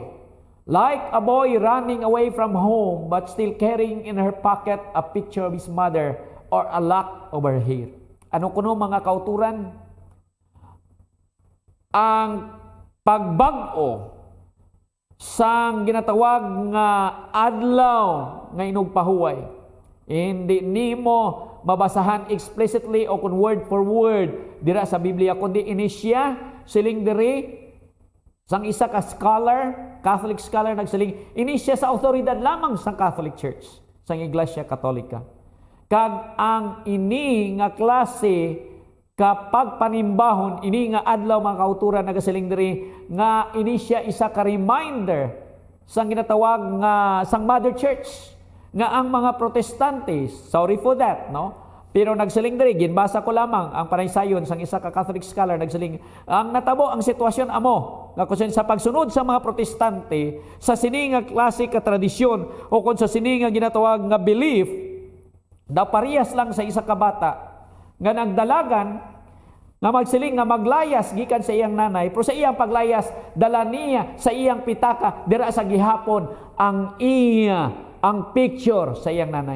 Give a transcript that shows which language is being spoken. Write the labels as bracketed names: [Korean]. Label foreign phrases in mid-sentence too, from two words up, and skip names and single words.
[English] Like a boy running away from home but still carrying in her pocket a picture of his mother or a lock of her hair. [Hiligaynon] Ano kuno mga kauturan? Ang pagbag-o sang ginatawag nga adlaw nga inugpahuway. Hindi nimo mabasahan explicitly o kun [English] word for word [Hiligaynon] dira sa Biblia kundi ini siya siling diri sang isa ka scholar, [English] Catholic scholar [Hiligaynon] nagsiling ini siya sa awtoridad lamang sa Catholic Church, sang Iglesia Katolika. Kag ang ini nga klase kapag panimbahon, ini nga adlaw mga kauturan nagasiling diri nga ini siya isa ka reminder sang ginatawag nga sang Mother Church nga ang mga protestante, [English] sorry for that, [Hiligaynon] no? Pero nagsiling diri, ginbasa ko lamang ang panaysayon sang isa ka Catholic scholar nagsiling, ang natabo ang sitwasyon amo nga kusin sa pagsunod sa mga protestante sa sini nga klase ka tradisyon o kun sa sini nga ginatawag nga belief, daw parehas lang sa isa ka bata nga nagdalagan nga magsiling nga maglayas gikan sa iyang nanay pero sa iyang paglayas dala niya sa iyang pitaka dira sa gihapon ang picture sa iyang nanay.